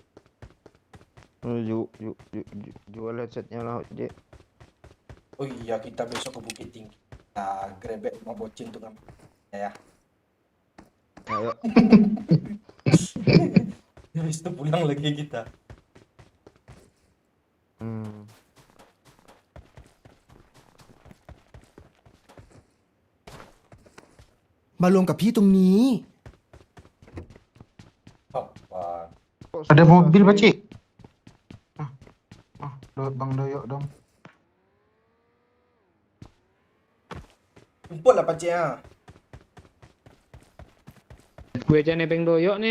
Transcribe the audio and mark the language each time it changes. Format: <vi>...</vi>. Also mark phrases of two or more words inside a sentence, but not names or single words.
<id>Jual headsetnya lah, Cik. Oh iya, kita besok ke Bukit Tinggi. Kita grebek mau bocin tuh kan. Ya. Ayo. Habis itu pulang lagi kita.</id> <th>มาลงกับพี่ตรงนี้</th> <id>Apa? Ada mobil Pak C. Bang Doyok dong. Jemput lah Pak Cik ya. Gue aja nebeng doyok nih.</id>